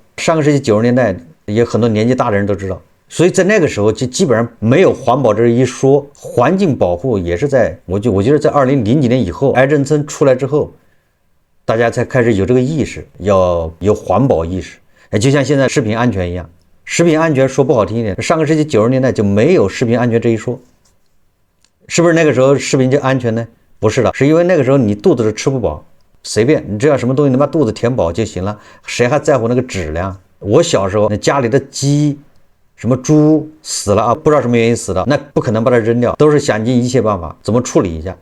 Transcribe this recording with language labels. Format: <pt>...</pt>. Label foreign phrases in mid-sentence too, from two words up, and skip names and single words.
<zh>上個世紀90年代也很多年紀大的人都知道，所以在那個時候就基本上沒有環保這一說。環境保護也是在我覺得在2000幾年以後，癌症村出來之後，大家才開始有這個意識，要有環保意識。就像現在食品安全一樣，食品安全說不好听一點，上個世紀90年代就沒有食品安全這一說。是不是那個時候食品就安全呢？不是的，是因為那個時候你肚子是吃不飽，隨便你只要什麼東西能把肚子填飽就行了，誰還在乎那個質量？我小時候那家裡的雞什麼豬死了啊，不知道什麼原因死的，那不可能把它扔掉，都是想盡一切辦法怎麼處理一下。</zh>